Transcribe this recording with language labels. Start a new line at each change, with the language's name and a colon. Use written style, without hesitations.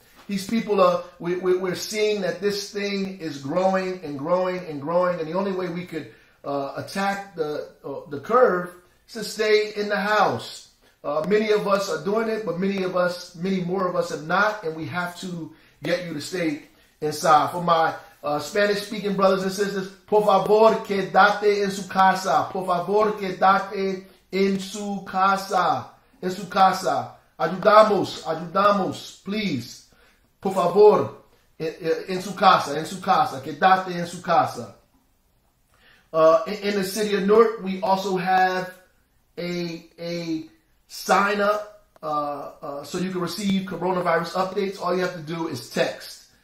English: These people are, we're seeing that this thing is growing and growing and growing, and the only way we could attack the curve is to stay in the house. Many of us are doing it, but many more of us have not, and we have to get you to stay inside. For my Spanish-speaking brothers and sisters,
Spanish: por favor, quédate en su casa. Por favor, quédate en su casa. En su casa. Ayudamos, please. Por favor, en su casa, quédate en su casa.
English: In the city of Newark, we also have a sign up so you can receive coronavirus updates. All you have to do is text.